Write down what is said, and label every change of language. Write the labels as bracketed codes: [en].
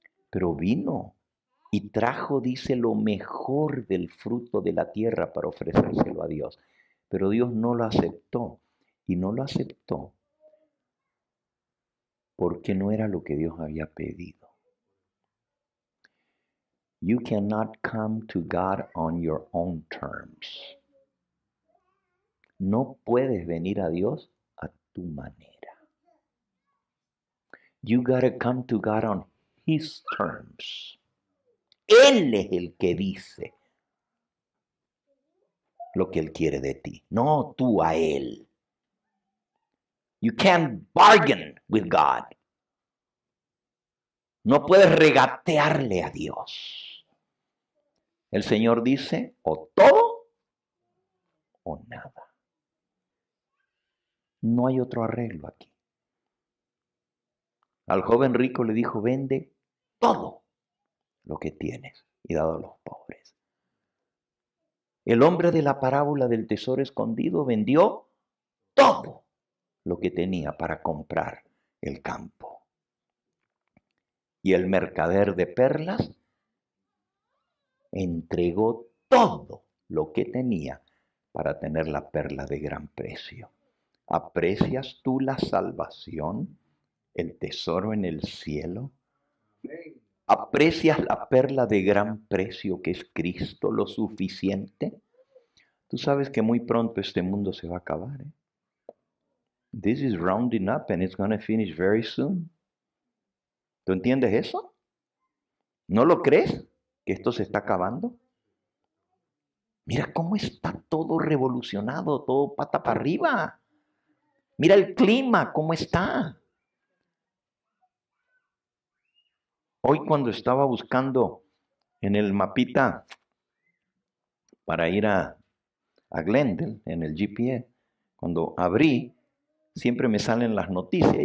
[es] Pero vino y trajo, dice, lo mejor del fruto de la tierra para ofrecérselo a Dios. Pero Dios no lo aceptó. Y no lo aceptó porque no era lo que Dios había pedido. [en] You cannot come to God on your own terms. [es] No puedes venir a Dios a tu manera. [en] You gotta come to God on His terms. [es] Él es el que dice lo que Él quiere de ti, no tú a Él. [en] You can't bargain with God. [es] No puedes regatearle a Dios. El Señor dice, o todo o nada. No hay otro arreglo aquí. Al joven rico le dijo, vende todo lo que tienes y dado a los pobres. El hombre de la parábola del tesoro escondido vendió todo lo que tenía para comprar el campo. Y el mercader de perlas entregó todo lo que tenía para tener la perla de gran precio. ¿Aprecias tú la salvación, el tesoro en el cielo? ¿Aprecias la perla de gran precio que es Cristo lo suficiente? Tú sabes que muy pronto este mundo se va a acabar. [en] This is rounding up and it's going to finish very soon. [es] ¿Tú entiendes eso? ¿No lo crees? ¿Que esto se está acabando? Mira cómo está todo revolucionado, todo pata para arriba. Mira el clima, cómo está. Hoy cuando estaba buscando en el mapita para ir a Glendale, en el GPS, cuando abrí, siempre me salen las noticias.